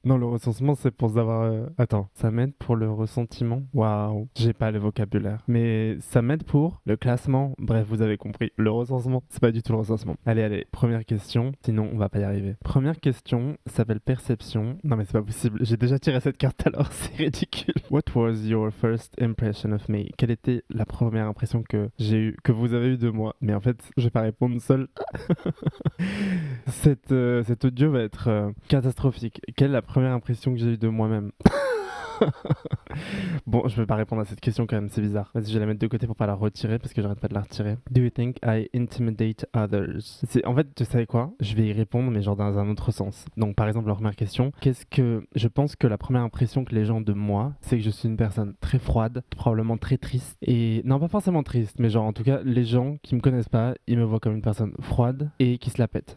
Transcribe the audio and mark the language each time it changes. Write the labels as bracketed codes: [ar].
[fr] Non, le recensement, c'est pour savoir. Attends, ça m'aide pour le ressentiment? Waouh, j'ai pas le vocabulaire. Mais ça m'aide pour le classement. Bref, vous avez compris. Le recensement, c'est pas du tout le recensement. Allez, première question. Sinon, on va pas y arriver. Première question s'appelle perception. Non, mais c'est pas possible. J'ai déjà tiré cette carte alors, c'est ridicule. [en] What was your first impression of me? [fr] Quelle était la première impression que j'ai eue, que vous avez eue de moi? Mais en fait, je vais pas répondre seul. Cet audio va être catastrophique. Quelle est la première impression que j'ai eue de moi-même? Bon, je vais pas répondre à cette question quand même, c'est bizarre. Vas-y, je vais la mettre de côté pour pas la retirer parce que j'arrête pas de la retirer. [en] Do you think I intimidate others? [fr] En fait, tu sais quoi? Je vais y répondre, mais genre dans un autre sens. Donc, par exemple, la première question, qu'est-ce que je pense que la première impression que les gens de moi, c'est que je suis une personne très froide, probablement très triste. Et non, pas forcément triste, mais genre en tout cas, les gens qui me connaissent pas, ils me voient comme une personne froide et qui se la pète.